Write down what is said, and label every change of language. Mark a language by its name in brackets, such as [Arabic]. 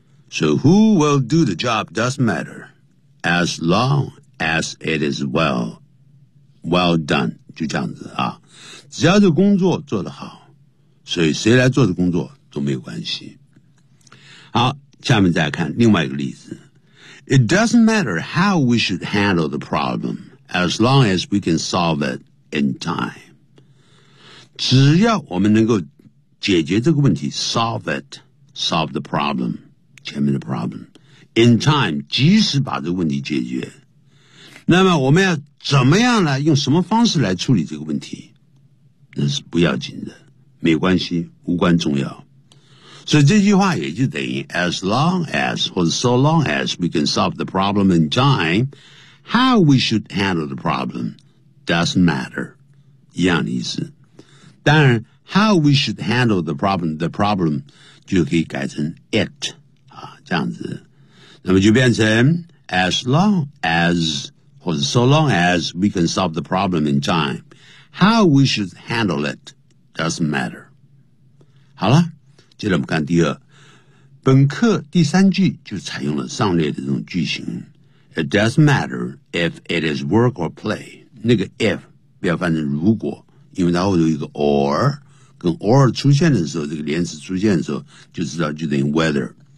[English] So who will do the job doesn't matter as long as it is well done. [Chinese] 就这样子啊。只要这工作做得好所以谁来做的工作都没有关系。好下面再看另外一个例子。 [English] It doesn't matter how we should handle the problem as long as we can solve it in time. [Chinese] 只要我们能够解决这个问题 [English] solve it solve the problem [Chinese] 前面的 problem. [English] In time, [Chinese] 及时把这个问题解决。那么我们要怎么样来用什么方式来处理这个问题，那是不要紧的，没关系，无关重要。所以这句话也就等于 [English] as long as, [Chinese] 或者 [English] so long as we can solve the problem in time, how we should handle the problem doesn't matter. [Chinese] 一样的意思。当然 [English] how we should handle the problem [Chinese] 就可以改成 it, 啊，这样子。那么就变成 [English] as long as, [Chinese] 或者 [English] so long as we can solve the problem in time, how we should handle it doesn't matter. [Chinese] 好了，接着我们看第二。本课第三句就采用了上列的这种句型。 [English] It doesn't matter if it is work or play. [Chinese] 那个 if, 不要翻成如果，因为它后头有一个 or, 跟 or 出现的时候，这个连词出现的时候，就知道就等于 whether.